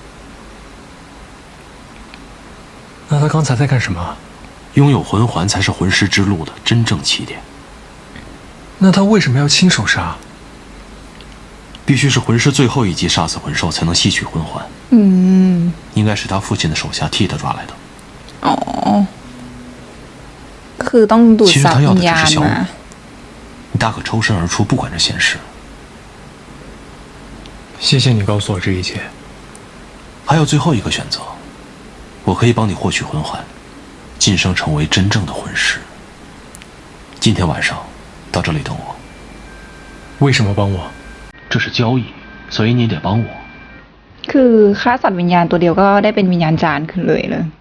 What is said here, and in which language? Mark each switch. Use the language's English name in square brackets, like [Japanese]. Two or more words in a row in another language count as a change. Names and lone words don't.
[Chinese] 那他刚才在干什么？拥有魂环才是魂师之路的真正起点。那他为什么要亲手杀？必须是魂师最后一击杀死魂兽，才能吸取魂环。 [Thai] อืม [Chinese] 应该是他父亲的手下替他抓来的。 [Thai] อ๋อคือต้องดูดซับวิญญาณมา [Chinese] 你大可抽身而出，不管这闲事。谢谢你告诉我这一切。还有最后一个选择，我可以帮你获取魂环，晋升成为真正的魂师。今天晚上到这里等我。为什么帮我？这是交易，所以你得帮我。 [Thai] คือฆ่าสัตว์วิญญาณตัวเดียวก็ได้เป็นวิญญาณจารย์ขึ้นเลย